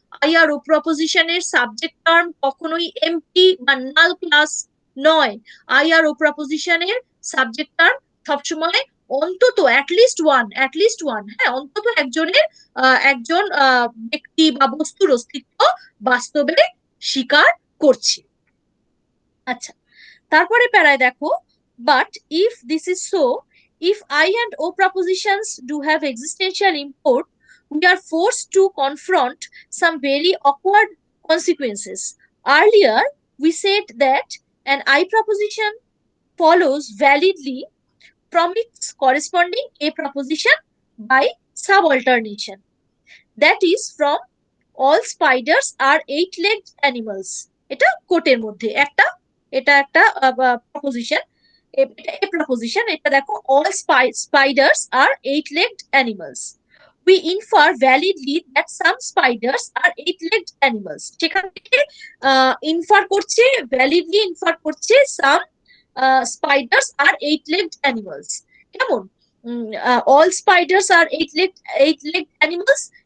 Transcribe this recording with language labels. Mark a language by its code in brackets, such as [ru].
[bn] I আর O প্রপোজিশনের subject term কখনোই MT বা নাল class নয়। I আর O প্রপোজিশনের subject term সবসময় অন্তত অ্যাটলিস্ট ওয়ান, হ্যাঁ, অন্তত একজন ব্যক্তি বা বস্তুর অস্তিত্ব বাস্তবে স্বীকার করছে। আচ্ছা, তারপরে প্যারায় দেখো, [en] But if this is so, if I and O propositions do have existential import, we are forced to confront some very awkward consequences. Earlier, we said that an I proposition follows validly from its corresponding A proposition by subalternation. That is, from all spiders are eight-legged animals. [bn] এটা কোটের মধ্যে একটা, এটা একটা proposition, এটা proposition, এটা দেখো, [en] all spiders are eight-legged animals. we infer validly that some spiders are eight-legged animals. [bn] সেখান থেকে ইনফার করছে, ভ্যালিডলি ইনফার করছে [en] some spiders are eight-legged animals. [bn] কেমন? [en] all spiders are eight-legged animals.